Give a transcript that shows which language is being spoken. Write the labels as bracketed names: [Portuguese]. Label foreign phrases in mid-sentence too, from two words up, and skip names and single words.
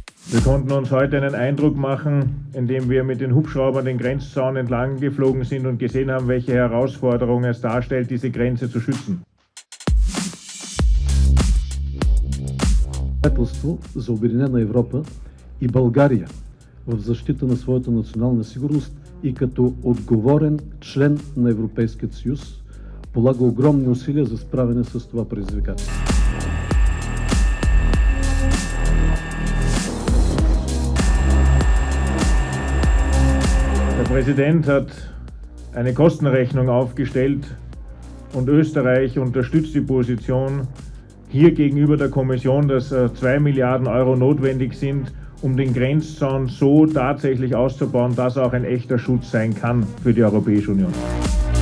[German] Wir konnten uns heute einen Eindruck machen, indem wir mit den Hubschraubern den Grenzzaun entlang geflogen sind und gesehen haben, welche Herausforderung es darstellt, diese Grenze zu schützen. [Bulgarian] За Обединена Европа и България в защита на своята национална сигурност и като отговорен член на Европейския съюз полага огромни усилия за справяне с това предизвикателство. [German] Der Präsident hat eine Kostenrechnung aufgestellt und Österreich unterstützt die Position hier gegenüber der Kommission, dass 2 Milliarden Euro notwendig sind, um den Grenzzaun so tatsächlich auszubauen, dass auch ein echter Schutz sein kann für die Europäische Union.